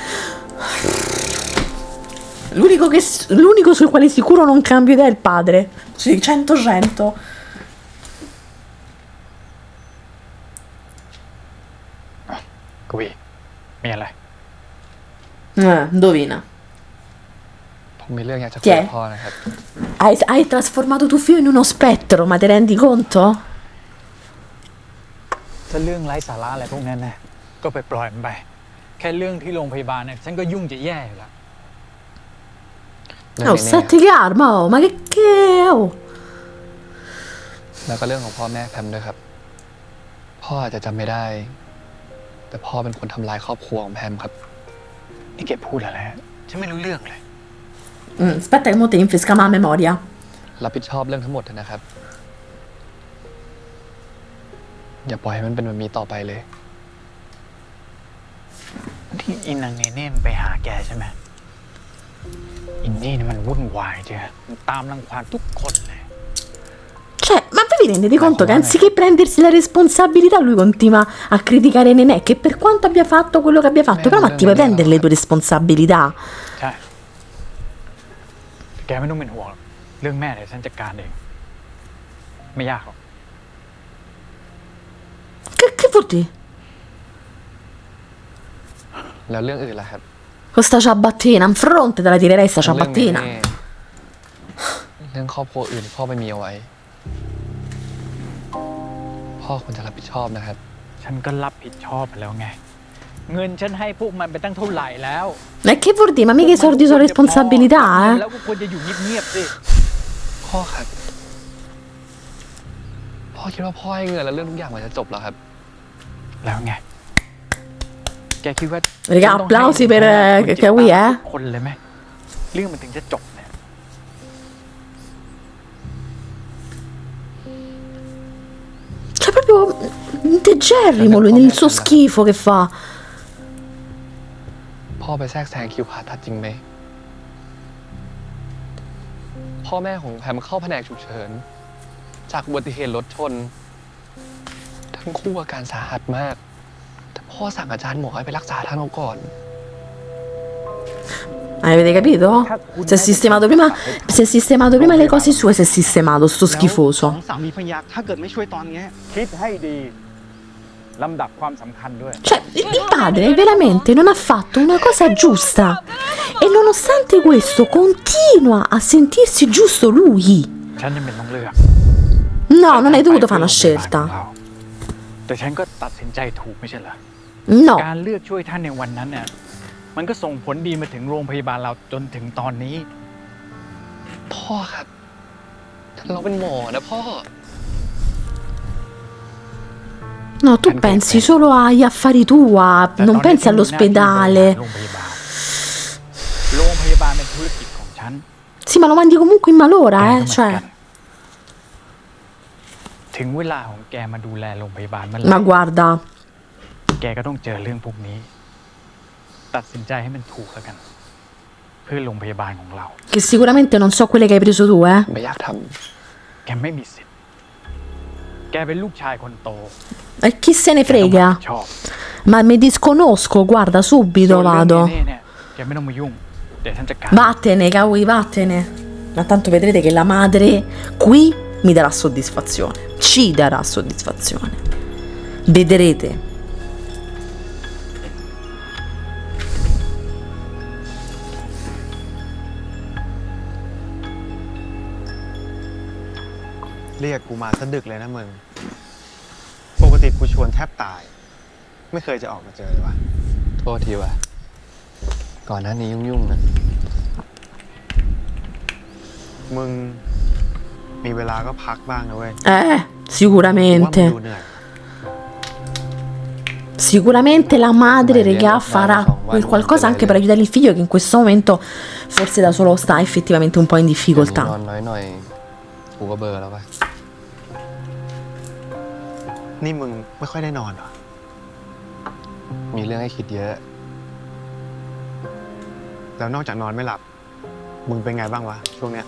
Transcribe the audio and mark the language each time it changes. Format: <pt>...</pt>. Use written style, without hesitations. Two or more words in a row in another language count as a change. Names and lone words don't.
<it>L'unico sul quale sicuro non cambio idea è il padre. Sì, 100-100. Qui, mi è lei. Indovina.</it> <th>ผมมีเรื่องอยากจะคุ</th> <it>Chi</it> <th>ยกับ</th> <it>è?</it> <th>พ่อนะครับ</th> <it>Hai trasformato tuo figlio in uno spettro, ma ti rendi conto?</it> <th>ถ้าเรื่องไร้สาระอะไรพวกนั้นนะก็ไปปล่อยมันไป แค่เรื่องที่โรงพยาบาลเนี่ยฉันก็ยุ่งจะแย่อยู่แล้ว เรื่อง</th> <it>Oh,</it> <th>นี้เนี่ย</th> <it>stai calma, oh, ma che oh.</it> <th>แล้วก็เรื่องของพ่อแม่แพมด้วยครับ พ่ออาจจะจำไม่ได้ แต่พ่อเป็นคนทำลายครอบครัวของแพมครับ นี่แกพูดอะไรฉันไม่รู้เรื่องเลย</th> <it>Aspetta che mo ti rinfresca la memoria.</it> <th>รับผิดชอบเรื่องทั้งหมดนะครับ อย่าปล่อยให้มันเป็นแบบนี้ต่อไปเลย ที่อินนางเนเน่มันไปหาแกใช่ไหมอินนี่มันวุ่นวายเจ้ะมันตามรังควานทุกคนเลย</th> <it>Cioè, ma voi vi rendete conto che anziché prendersi la responsabilità lui continua a criticare Nenè, che per quanto abbia fatto quello che abbia fatto, però ma ti puoi prendere le tue responsabilità?</it> <th>ใช่แกไม่ต้องเป็นห่วงหรอกเรื่องแม่เดี๋ยวฉันจัดการเองไม่ยากหรอก</th> <it>Che vuol dire?</it> <th>แล้วเรื่องอื่นล่ะครับ</th> <it>Questa ciabattina, in fronte te la tirerei sta</it> <th>เรื่อง</th> <it>ciabattina.</it> <th>นี้เรื่องครอบครัวอื่นที่พ่อไม่มีเอาไว้ พ่อควรจะรับผิดชอบนะครับ ฉันก็รับผิดชอบไปแล้วไง เงินฉันให้พวกมันไปตั้งเท่าไหร่แล้ว</th> <it>Ma che vuol dire? Ma mica i soldi sono responsabilità,</it> <th>แล้วก็ควรจะอยู่เงียบๆสิ พ่อครับ พ่อคิดว่าพ่อให้เงินแล้วเรื่องทุกอย่างมันจะจบเหรอครับ แล้วไง แกคิดว่า</th> <it>Raga, applausi per Kawi,</it> <th>คนเลยไหมเรื่องมันถึงจะจบเนี่ย</th> <it>Cioè proprio integerrimo lui nel suo schifo che fa.</it> <th>พ่อไปแทรกแซงคิวผ่าตัดจริงไหมพ่อแม่ของแพมเข้าแผนกฉุกเฉินจากอุบัติเหตุรถชน ทั้งคู่อาการสาหัสมาก แต่พ่อสั่งอาจารย์หมอให้ไปรักษาท่านเอาก่อน</th> <it>Avete capito? Si è sistemato prima le cose sue, si è sistemato, sto</it> <th>ส</th> <it>schifoso.</it> <th>องสามีภรรยาถ้าเกิดไม่ช่วยตอนเนี้ยคิดให้ดีลำดับความสำคัญด้วย</th> <it>Cioè, il padre veramente non ha fatto una cosa giusta. E nonostante questo continua a sentirsi giusto lui.</it> <th>ฉันยังเป็นต้องเลือก</th> <it>No, non hai dovuto fare una scelta.</it> <th>แต่ฉันก็ตัดสินใจถูกไม่ใช่เหรอ</th> <it>No.</it> <th>การเลือกช่วยท่านในวันนั้นเนี่ยมันก็ส่งผลดีมาถึงโรงพยาบาลเราจนถึงตอนนี้ พ่อครับ เราเป็นหมอนะพ่อ</th> <it>No, tu pensi solo agli affari tua,</it> <th>แต่</th> <it>non</it> <th>ตอนนี้</th> <it>pensi</it> <th>ฉันมีหน้าที่บริหาร</th> <it>all'ospedale.</it> <th>โรงพยาบาลเป็นธุรกิจของฉัน</th> <it>Sì, ma lo mandi comunque in malora,</it> <th>แกก็เหมือน</th> <it>cioè.</it> <th>กันถึงเวลาของแกมาดูแลโรงพยาบาลเมื่อไหร่</th> <it>Ma guarda,</it> <th>แกก็ต้องเจอเรื่องพวกนี้ ตัดสินใจให้มันถูกแล้วกัน เพื่อโรงพยาบาลของเรา</th> <it>che sicuramente non so quelle che hai preso tu, eh.</it> <th>ไม่อยากท แกไม่มีสิทธิ์ แกเป็นลูกชายคนโต</th> <it>E chi se ne</it> <th>แกต้องรับ</th> <it>frega?</it> <th>ผิดชอบ</th> <it>Ma mi disconosco, guarda,</it> <th>ส่วน</th> <it>subito</it> <th>เรื่อง</th> <it>vado.</it> <th>เน่ๆเนี่ยแกไม่ต้องมายุ่ง เดี๋ยวฉันจัดการ</th> <it>Vattene, cavoli, vattene. Ma tanto vedrete che la madre qui mi darà soddisfazione. Ci darà soddisfazione. Vedrete.</it> <th>Ria กูมาซะดึกเลยนะมึง ปกติกูชวนแทบตาย ไม่เคยจะออกมาเจอเลยวะ ำโทษทีว่ะ ก่อนหน้านี้ยุ่งๆนะ มึงมีเวลาก็พักบ้างนะเว้ย</th> <it>Eh,</it> <th>กูว่ามึง</th> <it>sicuramente.</it> <th>ดูเหนื่อย</th> <it>Sicuramente la madre, Beh, regà, ma farà insomma, quel qualcosa anche lei- per aiutare il figlio che in questo momento forse da solo sta effettivamente un po' in</it> <th>นอน</th> <it>difficoltà.</it> <th>น้อยหน่อยกูก็เบลอแล้วป่ะ นี่มึงไม่ค่อยได้นอนเหรอ มีเรื่องให้คิดเยอะ แล้วนอกจากนอนไม่หลับ มึงเป็นไงบ้างวะช่วงเนี้ย</th>